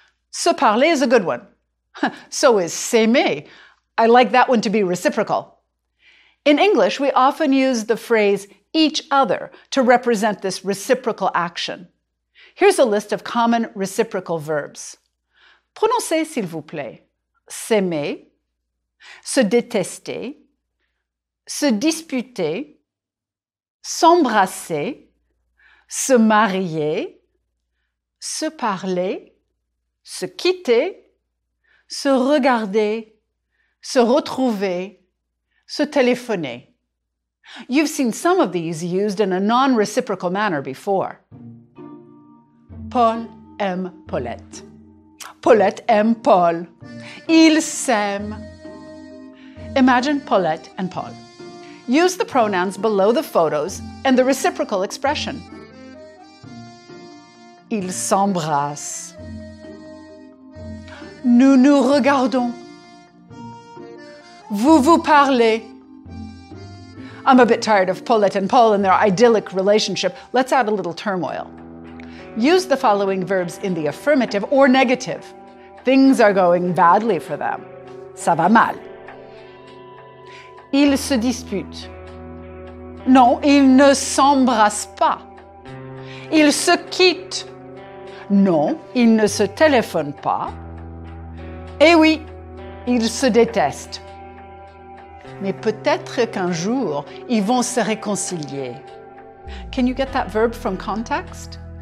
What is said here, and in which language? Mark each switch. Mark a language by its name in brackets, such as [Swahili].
[English] Se parler is a good one. So is s'aimer. I like that one to be reciprocal. In English, we often use the phrase each other to represent this reciprocal action. Here's a list of common reciprocal verbs. [French] Prononcez, s'il vous plaît. S'aimer, se détester, se disputer, s'embrasser, se marier, se parler, se quitter, se regarder, se retrouver, se téléphoner. [English] You've seen some of these used in a non-reciprocal manner before. [French] Paul aime Paulette. Paulette aime Paul. Ils s'aiment. [English] Imagine Paulette and Paul. Use the pronouns below the photos and the reciprocal expression. [French] Ils s'embrassent. Nous nous regardons. Vous vous parlez. [English] I'm a bit tired of Paulette and Paul and their idyllic relationship. Let's add a little turmoil. Use the following verbs in the affirmative or negative. Things are going badly for them. [French] Ça va mal. Ils se disputent. Non, ils ne s'embrassent pas. Ils se quittent. Non, ils ne se téléphonent pas. Eh oui, ils se détestent. mais peut-être qu'un jour, ils vont se réconcilier. [English] Can you get that verb from context?